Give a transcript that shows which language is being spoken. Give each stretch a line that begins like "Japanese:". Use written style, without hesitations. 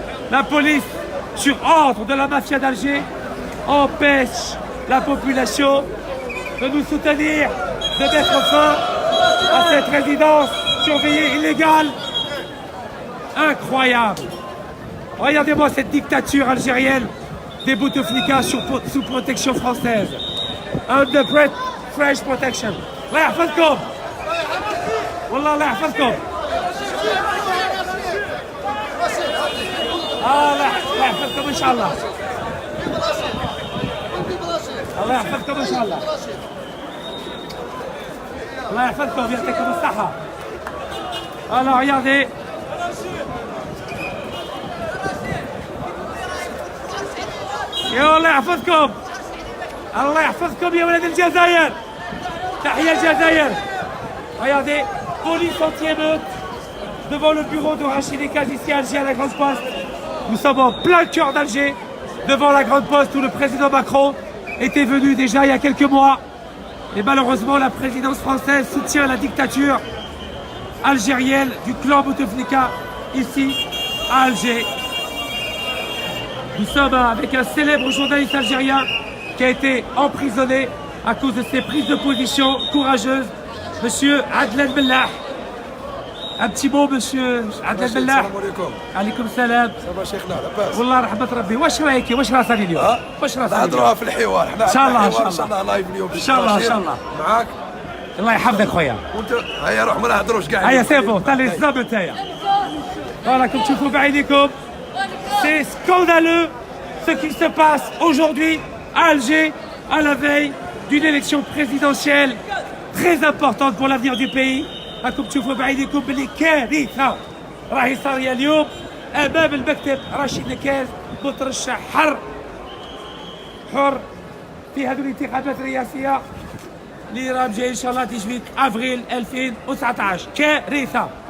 French: La police, sur ordre de la mafia d'Alger, empêche la population de nous soutenir, de mettre fin à cette résidence surveillée illégale. Incroyable. Regardez-moi cette dictature algérienne des Bouteflika sous protection française.
English: Under French protection.
Arabic: الله يحفظكم. والله الله يحفظكم. الله يحفظكم ان شاء الله. الله يحفظكم ان شاء الله. الله يحفظكم يعطيكم الصحة.
French: Alors regardez.
Arabic: يا الله يحفظكم. الله يحفظكم يا ولاد الجزائر. تحية الجزائر.
French: Regardez, police anti-émeute devant le bureau de Rachid Ekaz ici à Alger à la Grande Poste. Nous sommes en plein cœur d'Alger, devant la Grande Poste où le président Macron était venu déjà il y a quelques mois. Et malheureusement, la présidence française soutient la dictature algérienne du clan Bouteflika ici à Alger. Nous sommes avec un célèbre journaliste algérien qui a été emprisonné à cause de ses prises de position courageuses, Monsieur Adlen Bellah. Un petit mot, monsieur Abdel Bellah.
Arabic: السلام عليكم. عليكم السلام. صباح شيخنا لاباس. والله رحمة ربي. واش رايك؟ واش راه صار اليوم؟ واش راه صار اليوم؟ نهضروها في الحوار حنا. إن شاء الله، إن شاء ان الله. شاء الله لايف اليوم. إن شاء الله، إن شاء الله. معاك. الله يحفظك خويا. وانت هيا روح ما نهضروش كاع. هيا سي بون، طلع الزاب نتايا. فوالا كم تشوفوا بعينيكم.
French: C'est scandaleux ce qui se passe aujourd'hui à Alger, à la veille d'une élection présidentielle très importante pour l'avenir du pays.
Arabic: راكم تشوفوا بعينيكم باللي كارثة راهي صارية اليوم أمام المكتب رشيد نكاز مترشح حر في هذه الانتخابات الرئاسية اللي راهم جاي إن شاء الله 18 أفريل 2019. كارثة.